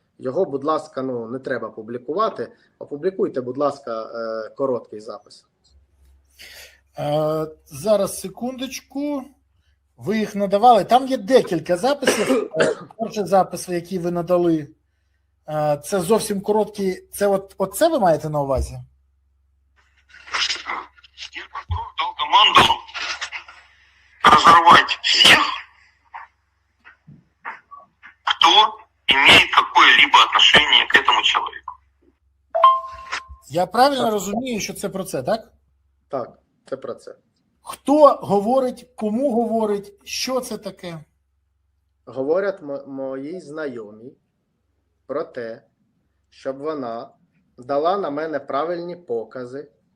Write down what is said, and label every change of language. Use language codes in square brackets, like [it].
[uk] Його, будь ласка, не треба публікувати. Опублікуйте, будь ласка, короткий запис. Зараз, секундочку. Ви їх надавали. Там є декілька записів. Перший запис, який ви надали, це зовсім короткий. Це оце ви маєте на увазі? [ru] Генпрокурор дал команду разорвать всех, кто имеет какое-либо отношение к этому человеку. [uk] Я правильно розумію, що це про це, так? Так, це про це. Хто говорить, кому говорить, що це таке? Говорять моїй знайомій про те, щоб вона дала на мене правильні покази.